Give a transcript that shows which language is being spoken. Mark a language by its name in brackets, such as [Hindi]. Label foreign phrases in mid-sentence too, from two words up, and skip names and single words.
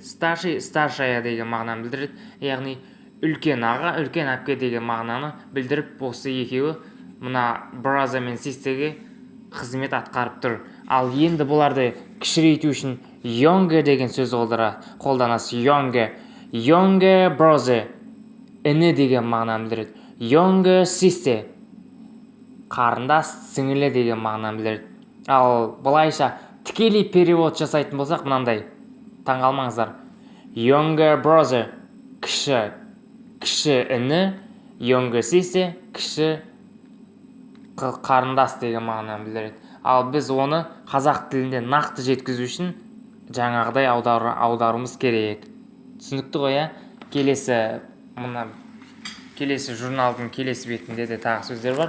[Kazakh] Старшая деген мағынаны білдіреді, яғни үлкен аға, үлкен әпке деген мағынаны білдіріп, осы екеуі мына brother мен sisterге қызмет атқарып тұр. Ал енді бұларды кішірейту үшін younger деген сөз қолданасыз. [English] Younger brother [Kazakh] іні деген мағынаны білдіреді. [English] Younger sister [Kazakh] қарындас, сіңілі деген мағынаны білдіреді. Ал былайша тікелей перевод жасайтын болсақ мынандай. Таңғалмаңыздар. [English] Younger brother [Kazakh] кіші іні, [English] younger sister [Kazakh] кіші қарындас деген мағынаны білдіреді. Ал біз оны қазақ тілінде нақты жеткізу үшін жаңағыдай аударуымыз керек. Түсінікті ғой, келесі журналдың келесі бетінде де тағы сөздер бар.